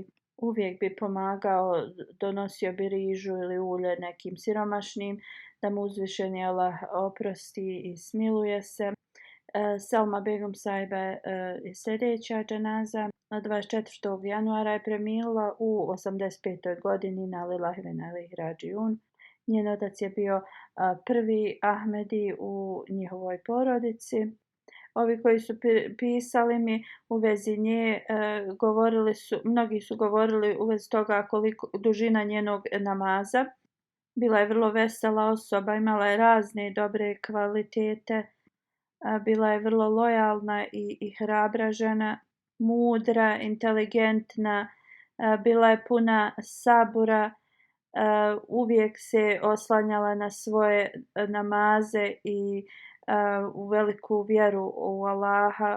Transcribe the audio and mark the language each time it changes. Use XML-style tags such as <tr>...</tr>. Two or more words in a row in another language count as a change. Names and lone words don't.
<bs>Uvijek bi pomagao, donosio bi rižu ili ulje nekim siromašnim, da mu uzvišeni Allah oprosti i smiluje se. Selma Begum Saiba je sljedeća dženaza. 24. januara je preminula u 85.</bs> <ar>godini إنا لله وإنا إليه راجعون.</ar> <bs>Njen otac je bio prvi Ahmedi u njihovoj porodici. Ovi koji su pisali mi u vezi nje, mnogi su govorili u vezi toga koliko dužina njenog namaza. Bila je vrlo vesela osoba, imala je razne dobre kvalitete, bila je vrlo lojalna i hrabra žena, mudra, inteligentna, bila je puna sabura, uvijek se oslanjala na svoje namaze i u veliku vjeru u Allaha.</bs>